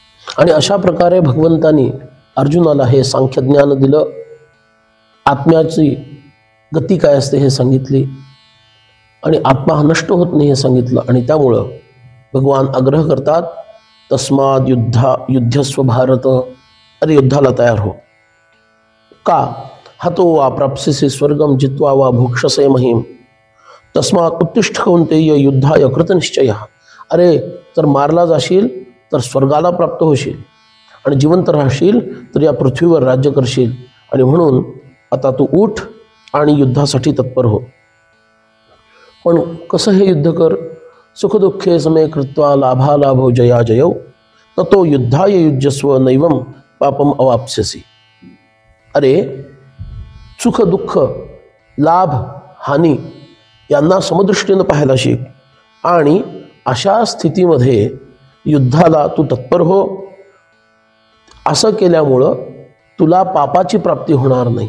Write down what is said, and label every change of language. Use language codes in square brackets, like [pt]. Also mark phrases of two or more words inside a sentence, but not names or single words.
[mr] आणि अशा प्रकारे भगवंतानी अर्जुनाला हे सांख्यज्ञान दिलं, आत्म्याची गती काय असते हे सांगितली, आणि आत्मा हा नष्ट होत नाही हे सांगितलं. आणि त्यामुळं भगवान आग्रह करतात, [sa] तस्माद युद्धस्व भारत, [mr] अरे युद्धाला तयार हो. का? [sa] हतो वा प्राप्स्यसि स्वर्गम जित्वा वा भोक्षसे महिम, तस्मात् उत्तिष्ठ कौन्तेय युद्धाय कृतनिश्चयः. [mr] अरे जर मारला जाशील तर स्वर्गाला प्राप्त होशील, आणि जिवंत राहशील तर या पृथ्वीवर राज्य करशील. आणि म्हणून आता तू उठ आणि युद्धासाठी तत्पर हो. पण कसं हे युद्ध कर? [sa] सुखदुःखे समे कृत्वा लाभालाभो जयाजयौ, ततो युद्धाय युज्यस्व नैवम पापम अवाप्स्यसि. [mr] अरे सुख दुःख लाभ हानी यांना समदृष्टीनं पाहायला शिक, आणि अशा स्थितीमध्ये युद्धाला तू तत्पर हो. असं केल्यामुळं तुला पापाची प्राप्ती होणार नाही.